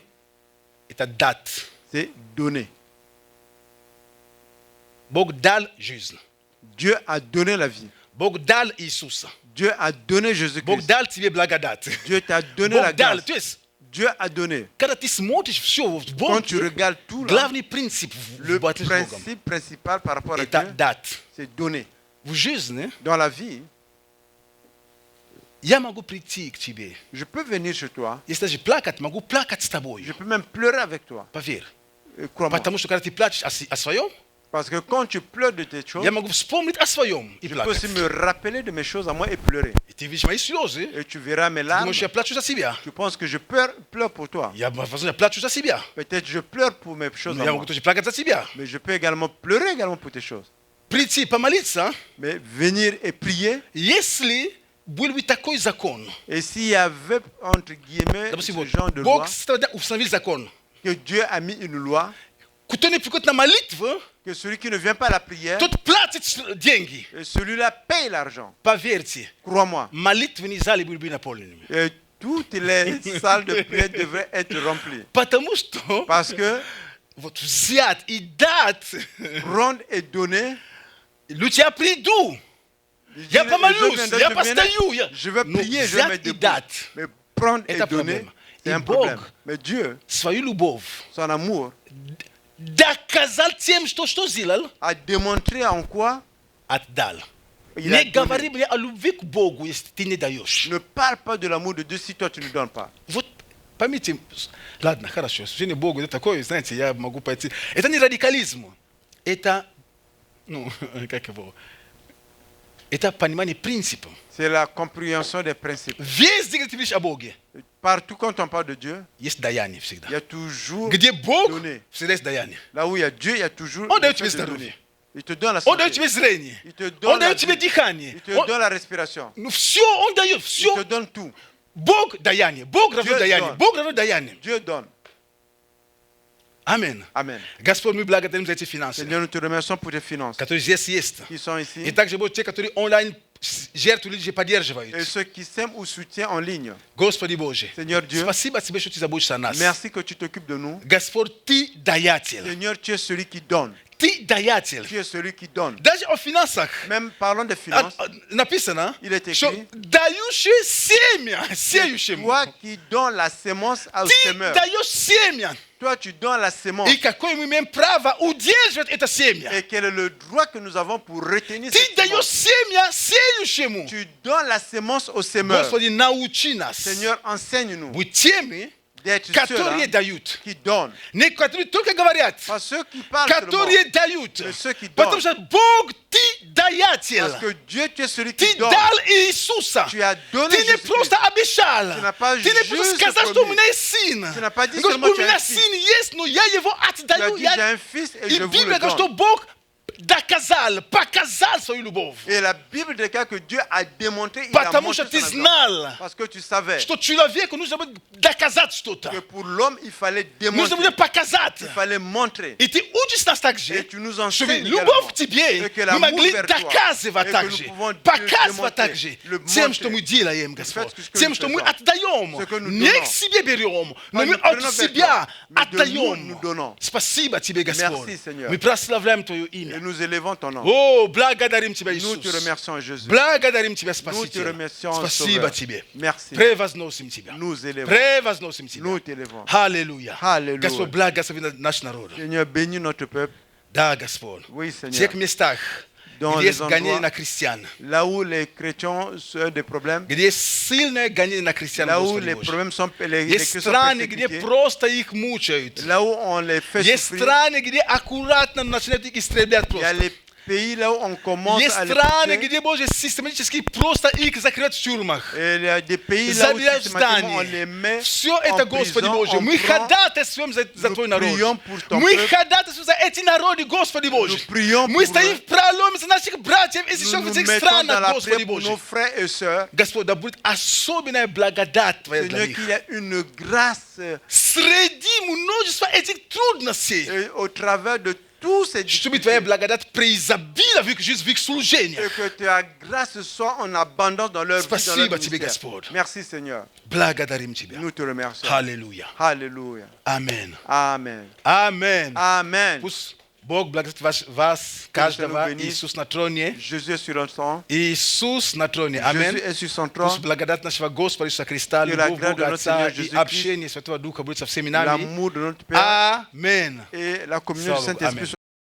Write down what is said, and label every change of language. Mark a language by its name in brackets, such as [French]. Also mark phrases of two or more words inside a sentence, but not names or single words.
[Russian] это дать. [French] c'est donner. [Russian] Бог дал жизнь. [French] Dieu a donné la vie. [Russian] Бог дал Иисуса. [French] Dieu a donné [Russian] Бог [French] Jésus-Christ. [Russian] дал тебе благодать. [French] Dieu t'a donné la [Russian] Бог дал. [French] grâce. [Russian] То есть, [French] Dieu a donné. [Russian] когда ты смотришь все в [French] Quand [Russian] Боге, [French] tu regardes tout là, [Russian] главный принцип в [French] le [Russian] борьбе с Богом [French] principe principal par rapport à [Russian] это [French] Dieu, [Russian] дать. [French] c'est donner. [Russian] В жизни [French] Dans la vie, [Russian] я могу прийти к тебе. [French] je peux venir chez toi, [Russian] Если даже плакать, могу плакать с тобой. [French] je peux même pleurer avec toi. [Russian] Поверь. [French] Crois-moi. [Russian] Потому что когда ты плачешь о своем, [French] Parce que quand tu pleures de tes choses, [Russian] я могу вспомнить о своем и [French] je peux aussi [Russian] плакать. [French] me rappeler de mes choses à moi et pleurer. [Russian] И ты видишь мои слезы, [French] Et tu verras mes [Russian] ты [French] larmes. [Russian] думаешь, я плачу за себя. [French] Tu penses que je pleure pour toi. [Russian] Возможно, я плачу за себя. [French] Peut-être je pleure pour mes choses [Russian] Но [French] à [Russian] я [French] moi. [Russian] могу тоже плакать за себя. [French] Mais je peux également pleurer également pour tes choses. [Russian] Прийти, помолиться, [French] Mais venir et prier. [Russian] если был бы такой закон. [French] Et s'il y avait, entre guillemets, [Russian] Допустим, [French] ce [Russian] вот, [French] genre de [Russian] Бог [French] loi, [Russian] установил закон. [French] que Dieu a mis une loi, [Russian] Кто не приходит на молитву, [French] que celui qui ne vient pas à la prière, [Russian] тот платит деньги. [French] celui-là paye l'argent. [Russian] Поверьте, [French] Crois-moi. [Russian] молитвенные залы были бы наполнены. [French] Et toutes les salles de prière devraient être remplies. [Russian] Потому что [French] Parce que [Russian] вот взять и дать, [French] prendre et donner, [Russian] люди, я приду, я помолюсь, я постою, [French] je vais [Russian] но [French] prier, je vais [Russian] взять [French] mettre [Russian] и [French] debout. [Russian] дать. [French] Mais prendre et [Russian] Это [French] donner, [Russian] проблема. [French] c'est [Russian] И [French] un [Russian] Бог [French] problème. Mais Dieu, [Russian] свою любовь [French] son amour, [Russian] доказал тем, что сделал, [French] a démontré en quoi [Russian] отдал. [French] il a [Russian] Не [French] donné. [Russian] говори мне о любви к Богу, если ты не даешь. [French] Ne parle pas de l'amour de Dieu si toi tu ne donnes pas. [Russian] Вот поймите, ладно, хорошо, служение Богу, это такое, знаете, я могу пойти. Это не радикализм, это, ну, как его, это понимание принципа. [French] C'est la compréhension des principes. [Russian] Везде, где ты видишь о Боге, [French] Partout quand on parle de Dieu, [Russian] есть даяние всегда. [French] il y a toujours [Russian] Где Бог, [French] donné. [Russian] всегда есть даяние. [French] Là où il y a Dieu, il y a toujours [Russian] Он [French] le [Russian] дает [French] fait [Russian] тебе [French] de [Russian] здоровье. [French] donner. Il te donne la [Russian] Он дает [French] santé. [Russian] тебе зрение. [French] Il te [Russian] Он [French] donne la [Russian] дает тебе [French] vie. [Russian] дыхание. [French] Il te donne la respiration. [Russian] Ну все, Он дает, [French] Il [Russian] все. [French] te donne tout. [Russian] Бог даяние, Бог равно [French] Dieu [Russian] даяние, [French] donne. [Russian] Бог равно даяние. [French] Dieu donne. [Russian] Аминь. [French] Amen. [Russian] Господь, мы благодарим за эти финансы, [French] Seigneur, nous te remercions pour tes finances [Russian] которые здесь есть. [French] qui sont ici. [Russian] И также будут те, которые онлайн жертву люди поддерживают. [French] Et ceux qui s'aiment ou soutiennent en ligne. [Russian] Господи Боже, [French] Seigneur Dieu, [Russian] спасибо Тебе, что Ты заботишься о нас. [French] merci que tu t'occupes de nous. [Russian] Господь, Ты даятель. [French] Seigneur, tu es celui qui donne. [Russian] Ты даятель. [French] Tu es celui qui donne. [Russian] Даже о финансах [French] Même parlons des finances. [Russian] написано, [French] Il est écrit, [Russian] что дающий семя сеющему. [French] toi qui donnes la sémence au [Russian] Ты [French] semeur. [Russian] даешь семя. [French] Toi, tu donnes la sémence. [Russian] И какое мы имеем право удерживать это семя? [French] Et quel est le droit que nous avons pour retenir [Russian] Ты [French] cette [Russian] даешь [French] sémence? [Russian] семя сеющему. [French] Tu donnes la sémence au semeur. [Russian] Господи, научи нас [French] Seigneur, enseigne-nous [Russian] быть теми, [French] d'être [Russian] которые [French] ceux-là [Russian] дают. [French] qui donnent. [Russian] Не которые только говорят, [French] Pas ceux qui parlent seulement. [Russian] которые дают. [French] Mais ceux qui [Russian] Потому [French] donnent. [Russian] что Бог, Ты даятель. [French] Parce que Dieu, tu es celui [Russian] Ты [French] qui donne. [Russian] дал Иисуса. [French] Tu as donné [Russian] Ты не [French] Jésus-Christ. [Russian] просто обещал. [French] Tu n'as pas [Russian] Ты не просто [French] juste [Russian] сказал, что у [French] promis. [Russian] меня есть сын. [French] Tu n'as pas dit [Russian] Ты говоришь, [French] seulement [Russian] у [French] tu as [Russian] меня [French] un fils. [Russian] сын есть, но я его [French] Tu as [Russian] отдаю. [French] dit, j'ai un fils et [Russian] И [French] je vous le [Russian] Библия говорит, что [French] donne. [Russian] Бог доказал, показал свою любовь. [French] Et la Bible déclare que Dieu a démontré, il a [Russian] Потому что [French] montré [Russian] ты [French] son exemple. [Russian] знал, [French] Parce que tu savais [Russian] что человеку нужно будет доказать что-то. [French] que pour l'homme, il fallait [Russian] Нужно [French] démontrer, [Russian] будет показать. [French] il fallait montrer. [Russian] И ты учишь нас так же, [French] Et tu nous [Russian] чтобы [French] enseignes [Russian] любовь [French] également [Russian] к тебе [French] et que [Russian] мы [French] l'amour [Russian] могли [French] vers toi, [Russian] доказывать [French] et que [Russian] так [French] nous [Russian] же, [French] pouvons [Russian] показывать [French] démontrer, [Russian] так же [French] le [Russian] тем, [French] montrer. [Russian] что мы делаем, [French] Le [Russian] Господь, [French] fait que [Russian] тем, [French] nous [Russian] что мы [French] faisons, [Russian] отдаем, [French] ce que nous [Russian] не [French] donnons. [Russian] к себе берем, но [French] Pas [Russian] мы [French] nous prenons [Russian] от [French] vers [Russian] себя [French] toi, mais de nous, [Russian] отдаем. [French] nous donnons. [Russian] Спасибо тебе, Господь. [French] Merci, Seigneur. [Russian] Мы прославляем Твое [French] Et [Russian] имя. [French] nous élevons ton nom. [Russian] О, благодарим Тебя, [French] Nous te [Russian] Иисус. [French] remercions, Jésus. [Russian] Благодарим Тебя, [French] Nous te [Russian] Спаситель. [French] remercions, [Russian] Спасибо [French] Sauveur. [Russian] Тебе. [French] Merci. [Russian] Превозносим Тебя. [French] Nous élevons. [Russian] Превозносим Тебя. [French] Nous t'élevons. [Russian] Аллилуйя. Аллилуйя. Господь, благослови наш народ. [French] Seigneur, bénis notre peuple. [Russian] Да, Господь. [French] Oui, [Russian] В [French] Seigneur. [Russian] тех местах, [French] Dans [Russian] где [French] les [Russian] есть гонение [French] endroits [Russian] на христиан, [French] là où les chrétiens ont des problèmes, [Russian] где есть сильное гонение на христиан, [French] là où [Russian] Господи [French] les [Russian] Боже. [French] problèmes sont, les [Russian] Есть [French] chrétiens sont [Russian] страны, где [French] persécutés, [Russian] просто их мучают. [French] là où on les fait [Russian] Есть [French] souffrir, [Russian] страны, где аккуратно начинают их истреблять [French] il y a [Russian] просто. [French] les pays là où on commence [Russian] Есть [French] à les [Russian] страны, [French] toucher, [Russian] где, Боже, систематически просто их закрывают в тюрьмах. [French] et il y a des pays là où [Russian] Забирают в [French] systématiquement on les [Russian] здание. [French] met [Russian] Все [French] en [Russian] это, Господи [French] prison, [Russian] Боже, [French] on [Russian] мы [French] prend, [Russian] ходатайствуем за [French] nous [Russian] Твой народ. [French] prions pour ton [Russian] Мы [French] peuple. [Russian] ходатайствуем за эти народы, Господи Боже. [French] Nous prions [Russian] Мы [French] pour [Russian] стоим [French] eux. [Russian] в проломе за наших братьев и [French] nous [Russian] сестер в [French] nous [Russian] этих [French] mettons dans [Russian] странах, [French] la [Russian] Господи [French] prière pour [Russian] Боже. [French] nos frères et sœurs. [Russian] Господь, да будет особенная благодать Твоя для [French] Seigneur, [Russian] них. [French] qu'il y ait une grâce [Russian] Среди множества этих трудностей, [French] au travers de tous ces [Russian] чтобы Твоя [French] difficultés, [Russian] благодать преизобилила в их жизнь, в их служении. [French] et que ta grâce soit en abondance dans leur vie, dans leur [Russian] Спасибо Тебе, [French] ministère. [Russian] Господь. [French] Merci Seigneur. [Russian] Благодарим Тебя. [French] Nous te remercions. [Russian] Аллилуйя. [French] Alléluia. [Russian] Аминь. [French] Amen. [Russian] Аминь. [French] Amen. [Russian] Пусть Бог благословит вас, каждого. [French] nous bénisse. [Russian] Иисус на троне. [French] Jésus est sur le trône. [Russian] Иисус на троне. [French] Jésus [Russian] Аминь. [French] est sur son [Russian] Пусть [French] trône. [Russian] благодать нашего Господа Иисуса Христа, [French] Que la [Russian] любовь [French] grâce de [Russian] Бога [French] notre [Russian] Отца [French] Seigneur [Russian] и [French] Jésus-Christ, [Russian] общение Святого Духа будет со всеми нами. [French] L'amour de notre Père [Russian] Аминь. [French] et la communion du [Russian] Слава Богу. [French] Saint-Esprit [Russian] Аминь.